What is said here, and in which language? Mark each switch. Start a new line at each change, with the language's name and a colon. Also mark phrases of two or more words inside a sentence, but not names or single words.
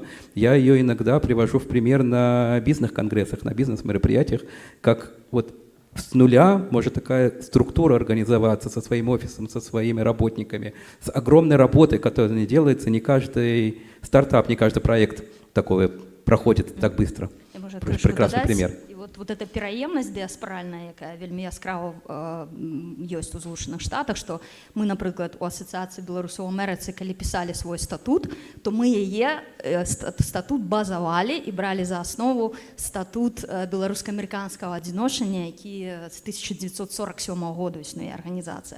Russian: Я ее иногда привожу в пример на бизнес-конгрессах, на бизнес-мероприятиях, как вот с нуля может такая структура организоваться со своим офисом, со своими работниками, с огромной работой, которая не делается, не каждый стартап, не каждый проект такой проходит так быстро. Я, может,
Belarusian: яшчэ
Russian: Прекрасны
Belarusian: дадаць.
Russian: пример.
Belarusian: І вот эта пераемнасць дыаспаральная, якая вельмі яскрава ёсць у Злучаных Штатах, што мы, напрыклад, у асацыяцыі беларусаў у Амерыцы, калі пісалі свой статут, то мы яе статут базавалі і бралі за аснову статут беларуска-амерыканскага адзіношання, які з 1947 году існуе арганізацыя.